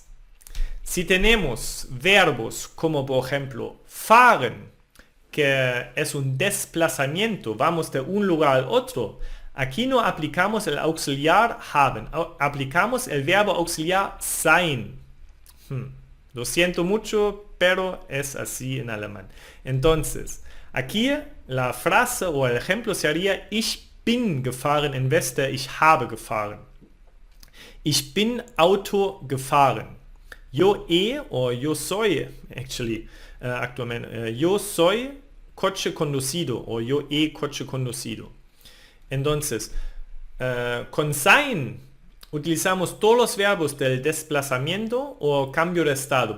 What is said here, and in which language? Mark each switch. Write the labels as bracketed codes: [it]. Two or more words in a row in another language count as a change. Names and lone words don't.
[es] Si tenemos verbos como por ejemplo fahren, que es un desplazamiento, vamos de un lugar al otro, aquí no aplicamos el auxiliar haben, aplicamos el verbo auxiliar sein. Lo siento mucho, pero es así en alemán. Entonces, aquí la frase o el ejemplo sería [de] ich bin gefahren [es] en vez de [de] ich habe gefahren. Ich bin Auto gefahren. [es] Yo he o yo soy, actualmente, yo soy coche conducido o yo he coche conducido. Entonces, con sein utilizamos todos los verbos del desplazamiento o cambio de estado.